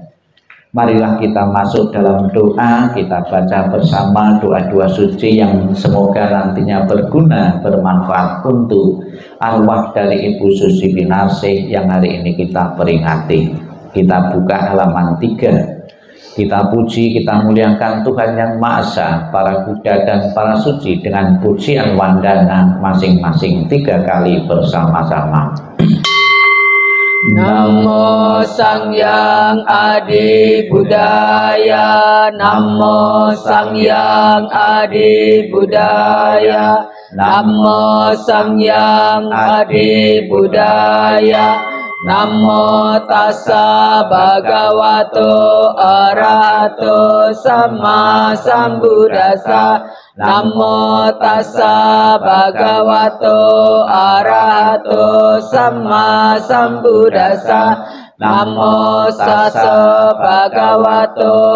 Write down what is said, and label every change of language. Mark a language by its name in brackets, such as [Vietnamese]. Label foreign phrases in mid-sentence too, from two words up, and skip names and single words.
[Indonesian] Marilah kita masuk dalam doa, kita baca bersama doa-doa suci yang semoga nantinya berguna, bermanfaat untuk arwah dari Ibu Susi Winasih yang hari ini kita peringati. Kita buka halaman 3. Kita puji, kita muliakan Tuhan Yang Maha Esa, para Buddha dan para suci dengan pujian wandana masing-masing 3 kali bersama-sama. [Pali] Namo Sangyang Adi Buddhaya, Namo Sangyang Adi Buddhaya, Namo Sangyang Adi Buddhaya, Namo Tassa Bhagavato Arahato Sama Sambuddhassa, Namo Tassa Bhagavato Arahato Sama Sambuddhassa, Namo Tassa Bhagavato